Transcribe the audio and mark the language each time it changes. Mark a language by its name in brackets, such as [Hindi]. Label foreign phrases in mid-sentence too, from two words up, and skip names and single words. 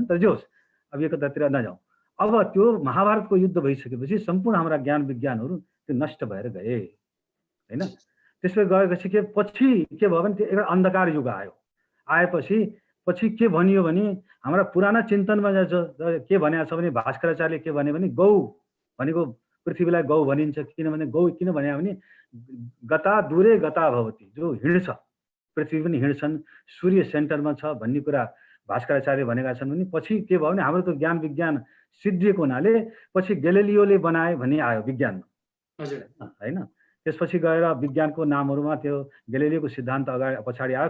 [Nepali] तर जे होस्, अब यो कतातिर नजाउँ। अब त्यो महाभारतको युद्ध भइसकेपछि सम्पूर्ण हाम्रा ज्ञान विज्ञानहरू त्यो नष्ट भएर गए हैन। त्यसले गएपछि पछि के भयो भने त्यो एउटा अन्धकार युग आयो। आएपछि के भनियो भने हाम्रा पुराना चिन्तनमा के भनेको छ भने भास्कराचार्यले के भने गौ भनेको पृथ्वीलाई गौ भनिन्छ। किनभने गौ किन भने [Sanskrit] गता दूरे गता भवति, [Nepali] जो हिँड्छ पृथ्वी पनि हिँड्छन्, सूर्य सेन्टरमा छ भन्ने कुरा भास्कराचार्य भनेका छन्। भने पछि के भयो भने हाम्रो त्यो ज्ञान विज्ञान सिद्धिएको हुनाले पछि ग्यालिलियोले बनाए भन्ने आयो विज्ञानमा हैन। त्यसपछि गएर विज्ञानको नामहरुमा त्यो ग्यालिलियोको सिद्धान्त अगाडि पछाडि आयो।